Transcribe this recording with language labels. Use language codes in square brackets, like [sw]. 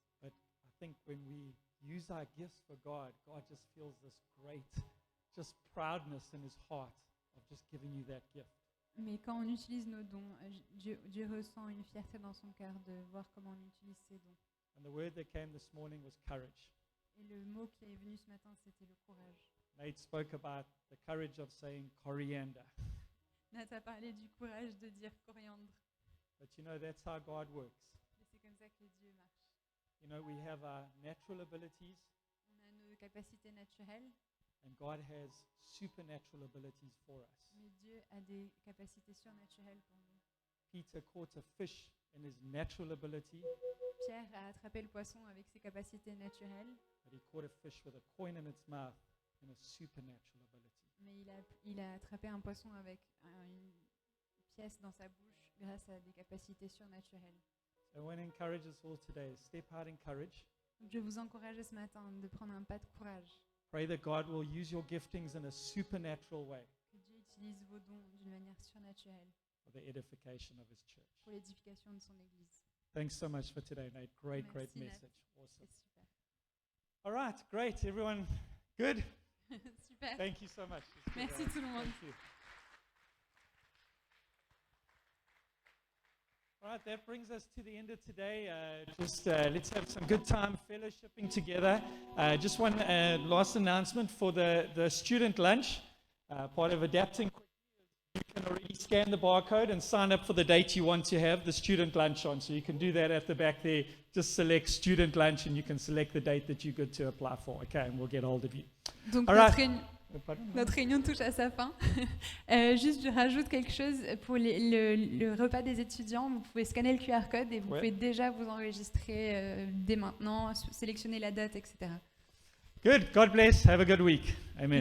[en] but I think when we use our gifts for God, God just feels this great, just proudness in his heart of just giving you that gift. [fr] Mais quand on utilise nos dons, Dieu ressent une fierté dans son cœur de voir comment on utilise ses dons. [en] And the word that came this morning was courage. [fr] Et le mot qui est venu ce matin, c'était le courage. [en] Nate spoke about the courage of saying coriander. [fr] Nat a parlé du courage de dire coriandre. [en] But you know, that's how God works. [fr] Et c'est comme ça que Dieu marche. [en] You know, we have our natural abilities, [fr] On a nos capacités naturelles, [en] and God has supernatural abilities for us. [fr] mais Dieu a des capacités surnaturelles pour nous. [en] Peter caught a fish in his natural ability, [fr] Pierre a attrapé le poisson avec ses capacités naturelles, [en] but he caught a fish with a coin in its mouth in a supernatural ability. [fr] mais il a attrapé un poisson avec une pièce dans sa bouche grâce à des capacités surnaturelles. [en] So I want to encourage us all today, step out in courage. [fr] Donc, je vous encourage ce matin de prendre un pas de courage, [en] Pray that God will use your giftings in a supernatural way [fr] que Dieu utilise vos dons d'une manière surnaturelle [en] for the edification of his church. [fr] pour l'édification de son Église. [en] Thanks so much for today, Nate. Great, [fr] Merci, [en] great [fr] Nat. [en] message. Awesome. [fr] C'est super. [en] All right, great. Everyone good? [fr] Super. [en] Thank you so much. It's good, [fr] Merci tout le monde. [en] Thank you. All right, that brings us to the end of today. Let's have some good time fellowshipping together. Just one last announcement for the student lunch. Part of adapting quickly is you can already scan the barcode and sign up for the date you want to have the student lunch on. So you can do that at the back there. Just select student lunch and you can select the date that you're good to apply for. Okay, and we'll get hold of you. [fr] Donc [en] All [fr] notre, [en] right. [fr] notre réunion touche à sa fin. Juste, je rajoute quelque chose pour le repas des étudiants. Vous pouvez scanner le QR code et vous Ouais. pouvez déjà vous enregistrer dès maintenant, sélectionner la date, etc. [en] Good. God bless. Have a good week. Amen.